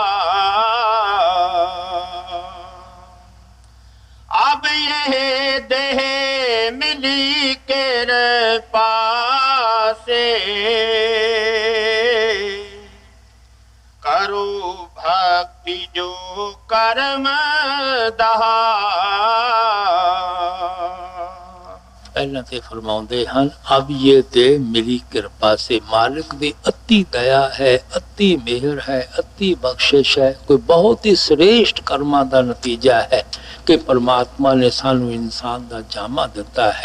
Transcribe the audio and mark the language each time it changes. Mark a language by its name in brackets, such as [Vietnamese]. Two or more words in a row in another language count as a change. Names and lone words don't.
[Hindi] अब यह देह मिली कृपा से, करो भक्ति जो कर्म दहा। [Punjabi] ਪਹਿਲਾਂ ਤੇ ਫਰਮਾਉਂਦੇ ਹਨ [Hindi] अब यह दे मेरी कृपा से, [Punjabi] ਮਾਲਿਕ ਦੀ ਅਤੀ ਦਇਆ ਹੈ, ਅਤੀ ਮਿਹਰ ਹੈ, ਅਤੀ ਬਖਸ਼ਿਸ਼ ਹੈ। ਕੋਈ ਬਹੁਤ ਹੀ ਸ੍ਰੇਸ਼ਟ ਕਰਮਾਂ ਦਾ ਨਤੀਜਾ ਹੈ ਕਿ ਪਰਮਾਤਮਾ ਨੇ ਸਾਨੂੰ ਇਨਸਾਨ ਦਾ ਜਾਮਾ ਦਿੱਤਾ ਹੈ।